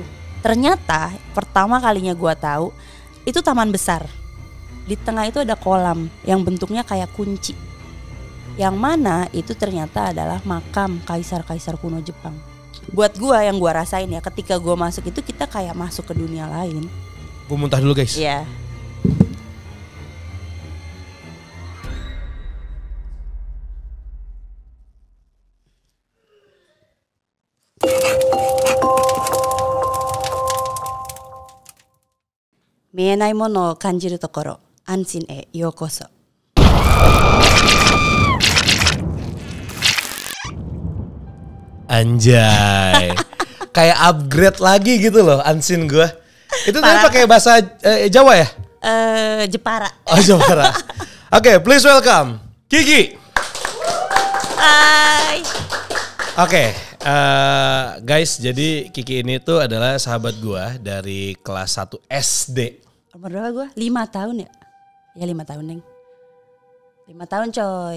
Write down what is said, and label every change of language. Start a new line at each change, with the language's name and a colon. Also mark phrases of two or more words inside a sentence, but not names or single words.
Indonesian: Ternyata pertama kalinya gue tahu itu taman besar. Di tengah itu ada kolam yang bentuknya kayak kunci. Yang mana itu ternyata adalah makam kaisar-kaisar kuno Jepang. Buat gua yang gua rasain ya, ketika gua masuk itu kita kayak masuk ke dunia lain. Gua muntah dulu guys. Iya.
Japanese: 見えないものを感じるところ、安心へようこそ.
Indonesian: Anjay. Kayak upgrade lagi gitu loh anshin gue. Itu tadi pakai bahasa Jawa ya? Jepara. Oh, Jepara. Oke,
English: please welcome Kiki.
Indonesian: Hai. Oke, guys, jadi Kiki ini tuh adalah sahabat gue dari kelas 1 SD. Umur berapa gue? 5 tahun ya? Ya 5 tahun Neng. 5 tahun coy.